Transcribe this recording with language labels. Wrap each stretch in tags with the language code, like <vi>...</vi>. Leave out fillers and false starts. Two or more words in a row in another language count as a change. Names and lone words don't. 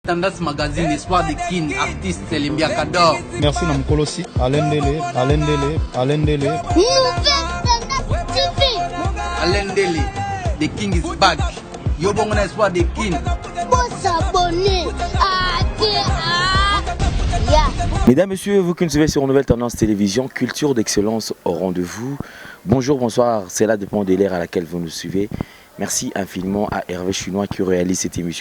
<fr>Tendance Magazine, Espoir des King, artiste Limbia Kador. Merci Namkolosi, Alain Dele. Alain Dele,</fr> <en>the King is back.</en> <fr>Yo bon Espoir des King. Mesdames, Messieurs, vous qui nous suivez sur Nouvelle Tendance Télévision, culture d'excellence au rendez-vous. Bonjour, bonsoir, c'est là dépend de l'ère à laquelle vous nous suivez. Merci infiniment à Hervé Chinois qui réalise cette émission.</fr>